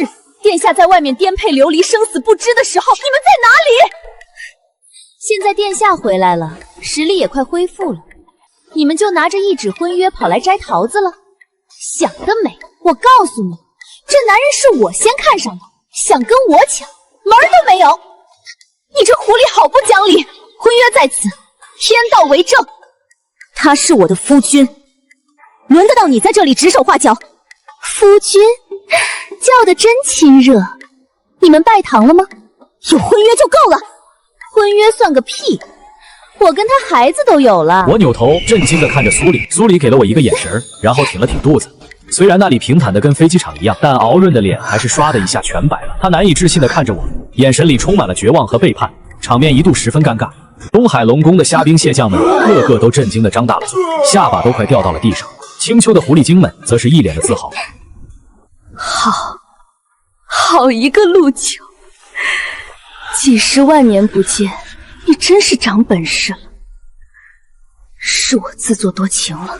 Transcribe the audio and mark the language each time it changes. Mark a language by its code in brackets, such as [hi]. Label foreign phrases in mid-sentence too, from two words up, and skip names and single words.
[zh] 殿下在外面顛沛流離，生死不知的時候，你們在哪裡？現在殿下回來了，實力也快恢復了，你們就拿着一紙婚約跑來摘桃子了？想得美！我告訴你，這男人是我先看上的，想跟我搶，門兒都沒有！你這狐狸好不講理！婚約在此，天道為證，他是我的夫君，輪得到你在這裡指手畫腳？夫君，叫得真親熱。你們拜堂了嗎？有婚約就夠了。婚約算個屁！我跟他孩子都有了。我扭頭震驚地看着蘇黎，蘇黎給了我一個眼神，然後挺了挺肚子。雖然那裡平坦的跟飛機場一樣，但敖潤的臉還是唰的一下全白了。他難以置信地看着我，眼神裡充滿了絕望和背叛，場面一度十分尷尬。東海龍宮的蝦兵蟹將們個個都震驚地張大了嘴，下巴都快掉到了地上。青丘的狐狸精們則是一臉的自豪。好一個陸九，幾十萬年不見，你真是長本事了。是我自作多情了。